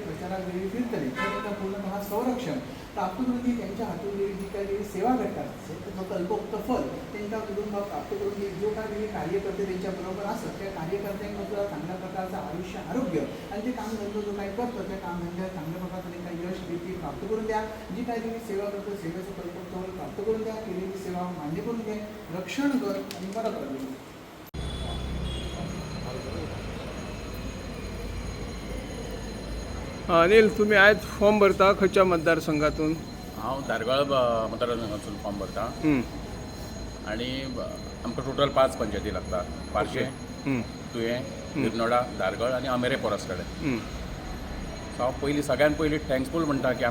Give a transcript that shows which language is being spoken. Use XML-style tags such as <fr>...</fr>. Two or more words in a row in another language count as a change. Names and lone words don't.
<mr>प्रचारात देवी फिरतले तर त्यांना पूर्णतः संरक्षण प्राप्त करून ती त्यांच्या हातून देवी जी काय देवी सेवा करतात तो कल्पोक्त फल त्यांच्या कुटुंबात प्राप्त करून घे जो काय देवी कार्यकर्ते त्यांच्याबरोबर असत त्या कार्यकर्त्यांबद्दल चांगल्या प्रकारचं आयुष्य आरोग्य आणि जे कामधंदा जो काही करतो त्या कामधंद्यात चांगल्या प्रकारचं त्यांना यश देखील प्राप्त करून द्या जी काय तुम्ही सेवा करतो सेवेचं कल्पोक्त फल प्राप्त करून द्या केलेली सेवा मान्य करून घे रक्षण कर आणि परत राहू</mr> <kok>अनिल तुम्ही आज फॉर्म भरता खंयच्या मतदारसंघातून हांव दारगाळ मतदारसंघातून फॉर्म भरता आणि आमकां टोटल 5 पंचायती लागता पार्शे तुयें निर्नोडा दारगळ आणि अमेरे पोरसकडे सो हांव पयलीं सगळ्यान पयलीं थँक्सफूल म्हणटा की</kok>